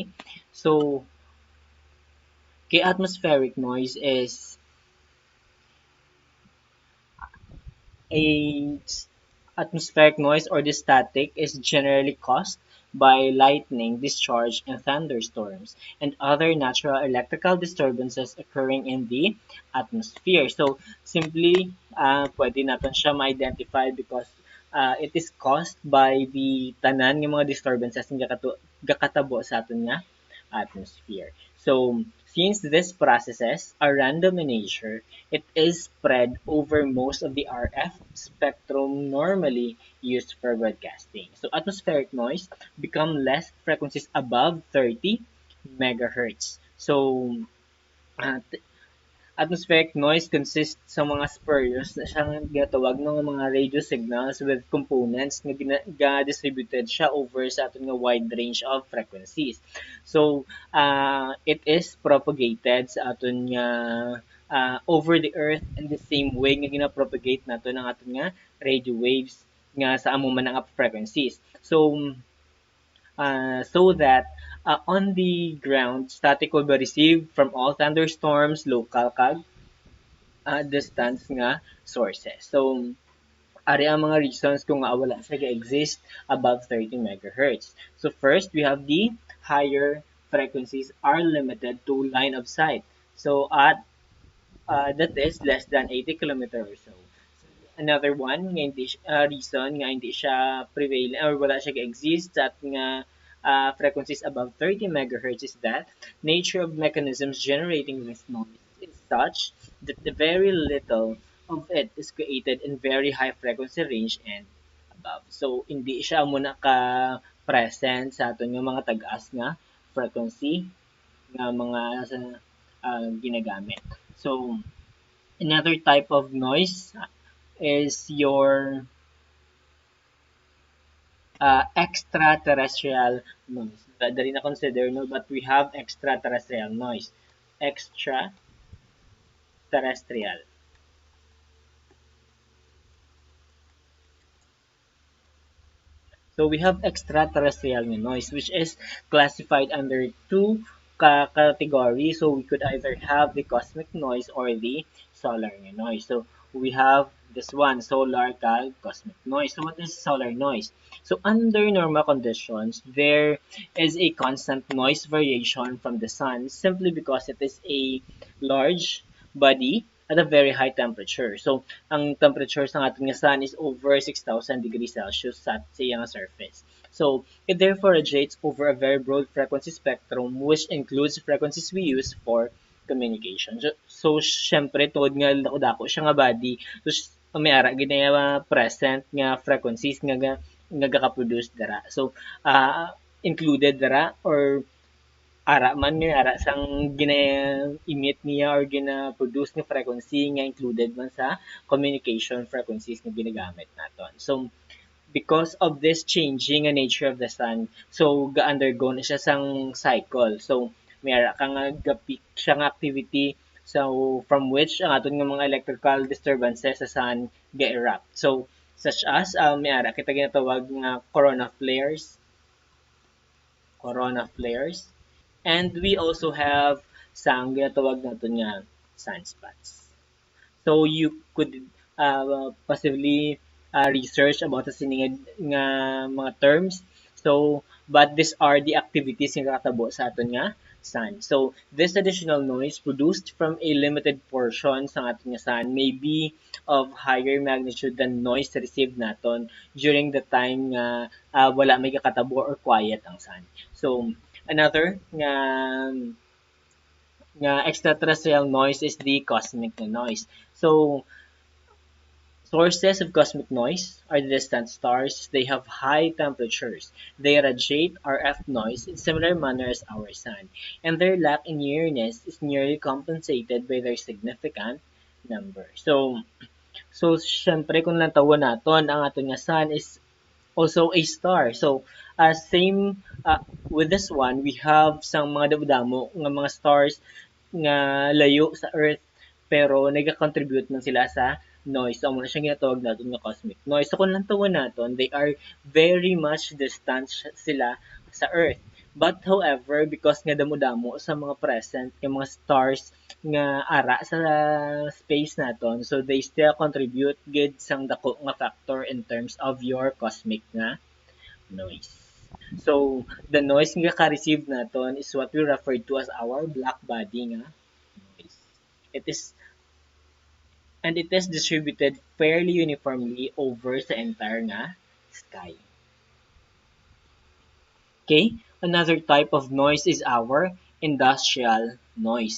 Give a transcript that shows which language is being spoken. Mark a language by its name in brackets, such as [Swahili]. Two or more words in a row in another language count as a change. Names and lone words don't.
[English] So, atmospheric noise is a atmospheric noise or the static is generally caused by lightning discharge and thunderstorms and other natural electrical disturbances occurring in the atmosphere. [Hiligaynon] So simply pwede natin siya ma-identify [English] because it is caused by the [Hiligaynon] tanan ng mga disturbances nga gakatabo sa aton nga atmosphere. [English] So, since these processes are random in nature, it is spread over most of the RF spectrum normally used for broadcasting. So, atmospheric noise become less frequencies above 30 megahertz. So, uh, atmospheric noise consists [Hiligaynon] sa mga [English] spurious [Hiligaynon] na siyang ginatawag ng mga [English] radio signals with components nga distributed siya over [Hiligaynon] sa aton nga [English] wide range of frequencies. So, it is propagated [Hiligaynon] sa aton nga [English] over the earth in the same way [Hiligaynon] nga gina-propagate nato ng aton nga [English] radio waves [Hiligaynon] nga sa amo man ang frequencies. [English] So, so that on the ground, static will be received from all thunderstorms, local kag distance nga sources. [Hiligaynon] So, ari ang mga reasons kung nga wala siya exist above 30 megahertz. [English] So, first, we have the higher frequencies are limited to line of sight. So, at that is less than 80 kilometer or so. Another one [Hiligaynon] nga hindi [English] reason [Hiligaynon] nga hindi siya [English] prevalent or [Hiligaynon] wala siya [English] exist at nga frequencies above 30 megahertz is that nature of mechanisms generating this noise is such that the very little of it is created in very high frequency range and above. [Hiligaynon] So hindi siya muna ka present sa aton nga mga tag-as nga frequency nga mga ginagamit. [English] So another type of noise is your extraterrestrial noise. [Hiligaynon] Dali na consider, no? [English] But we have extraterrestrial noise. Extraterrestrial. So we have extraterrestrial noise, which is classified under two categories. So we could either have the cosmic noise or the solar noise. So we have this one, solar cosmic noise. So what is solar noise? So under normal conditions, there is a constant noise variation from the sun simply because it is a large body at a very high temperature. [Hiligaynon] So ang temperature sa ating sun is [English] over 6,000 degrees Celsius [Hiligaynon] sa iyang surface. [English] So it therefore radiates over a very broad frequency spectrum which includes frequencies we use for communication. [Hiligaynon] So syempre tungod nga dako siya nga body, so may ara gid nga present nga frequencies nga gaka-produce dara. So included dara or ara man nga ara sang gina-emit niya or gina-produce nga frequency nga included man sa [English] communication frequencies [Hiligaynon] nga ginagamit naton. [English] So because of this changing nga nature of the sun, so [Hiligaynon] ga-undergo na siya sang [English] cycle. [Hiligaynon] So may ara ka nga ga-peak siya nga activity, so from which ang aton nga mga [English] electrical disturbances [Hiligaynon] sa sun ga-erupt. So such as may ara kita ginatawag nga [English] corona flares, [Hiligaynon] and we also have sang ginatawag naton nga sunspots. [English] So you could possibly research about [Hiligaynon] sa sini nga mga [English] terms. So but these are the activities [Hiligaynon] nga katabo sa aton nga [English] sun. So this additional noise produced from a limited portion [Hiligaynon] sa aton nga [English] sun may be of higher magnitude than noise received naton during the time [Hiligaynon] nga wala may kakatabo [English] or quiet ang sun. So another nga extraterrestrial noise is the cosmic noise. So sources of cosmic noise are the distant stars. They have high temperatures. They radiate RF noise in similar manner as our sun, and their lack in nearness is nearly compensated by their significant number. [Hiligaynon] So syempre kung natawan naton ang aton nga sun [English] is also a star. [Hiligaynon] So same with this one, we have sang mga damo nga mga stars nga layo sa Earth pero nag-contribute man sila sa noise. So, amo na siyang ginatawag natin nga cosmic noise. So, kung lantawan natin, [English] they are very much distant sila sa Earth. But however, because [Hiligaynon] nga damo-damo sa mga present nga mga stars nga ara sa space naton, [English] so they still contribute gid [Hiligaynon] sang dako nga [English] factor in terms of your cosmic nga noise. So, the noise [Hiligaynon] nga ka-receive naton [English] is what we refer to as our black body nga noise. It is and it is distributed fairly uniformly over sa entire nga sky. Okay, another type of noise is our industrial noise.